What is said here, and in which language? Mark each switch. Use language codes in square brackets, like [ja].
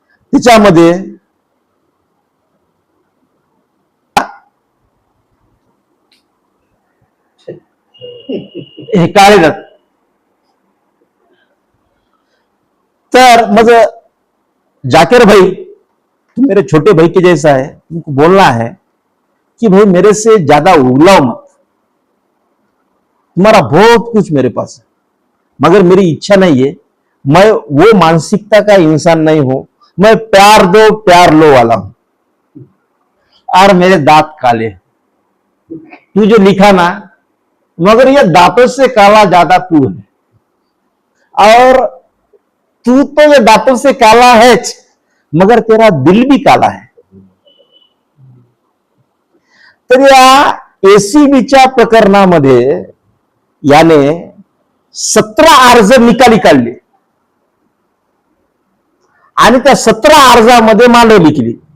[mr] त्याच्यामध्ये हे काढले. तर मग [hi] जाकिर भाई, तुम मेरे छोटे भाई के जैसा है, तुमको बोलना है कि भाई मेरे से ज्यादा उगलाओ मत, तुम्हारा बहुत कुछ मेरे पास है, मगर मेरी इच्छा नहीं है, मैं वो मानसिकता का इंसान नहीं हूं, मैं प्यार दो प्यार लो वाला हूं और मेरे दांत काले. तू जो लिखा ना, मगर ये दांतों से काला ज्यादा तू है, और तू तो ये दांतों से काला है मगर तेरा दिल भी काला है. [mr] तर या एसीबीच्या प्रकरणामध्ये याने 17 अर्ज निकाली काढले आणि त्या 17 अर्जामध्ये मांडवली केली.